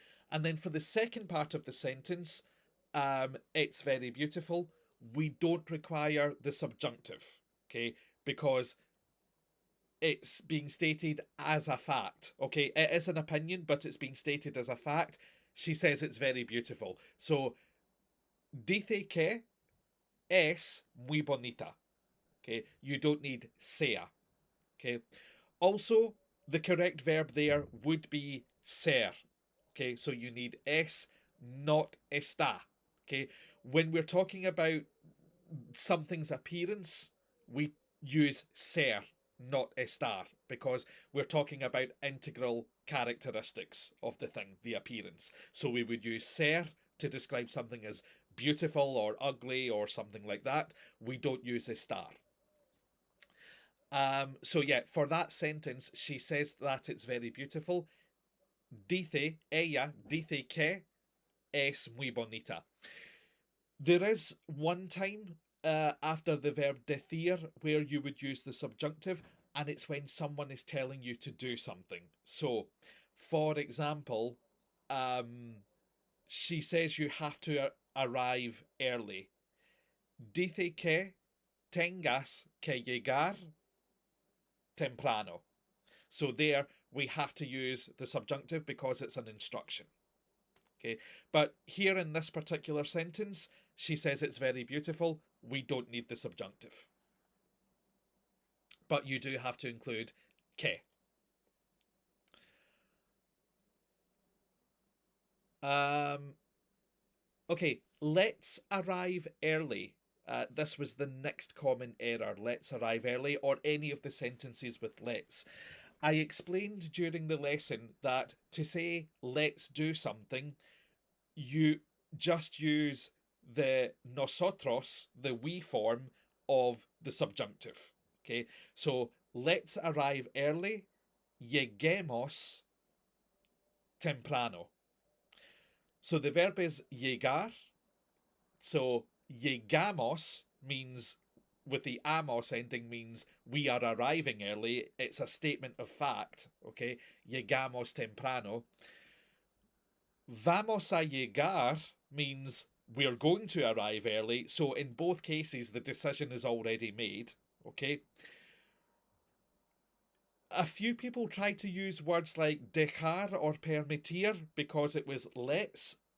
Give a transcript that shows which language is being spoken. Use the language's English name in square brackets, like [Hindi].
[English] And then for the second part of the sentence, it's very beautiful. We don't require the subjunctive. Okay. Because it's being stated as a fact. Okay. It is an opinion, but it's being stated as a fact. She says it's very beautiful. [Spanish] So, dice que es muy bonita. [English] Okay. You don't need sea. Okay. Also, the correct verb there would be ser. Okay, so you need es, not está. Okay, when we're talking about something's appearance, we use ser, not estar, because we're talking about integral characteristics of the thing, the appearance. So we would use ser to describe something as beautiful or ugly or something like that. We don't use estar. So yeah, for that sentence, she says that it's very beautiful. [Spanish] Dice ella, dice que es muy bonita. [English] There is one time after the verb decir where you would use the subjunctive, and it's when someone is telling you to do something. So, for example, um, she says you have to arrive early. [Spanish] Dice que tengas que llegar temprano. [English] So there we have to use the subjunctive because it's an instruction. Okay, but here in this particular sentence, she says it's very beautiful. We don't need the subjunctive. But you do have to include que. Okay, let's arrive early. This was the next common error. Let's arrive early, or any of the sentences with let's. I explained during the lesson that to say let's do something, you just use the nosotros, the we form of the subjunctive. Okay, so let's arrive early, [Spanish] lleguemos temprano. [English] So the verb is llegar. So llegamos means, with the amos ending, means we are arriving early. It's a statement of fact. [Spanish] Okay, llegamos temprano. Vamos a llegar [English] means we're going to arrive early. So in both cases, the decision is already made. Okay. A few people try to use words like dejar or permitir because it was let's.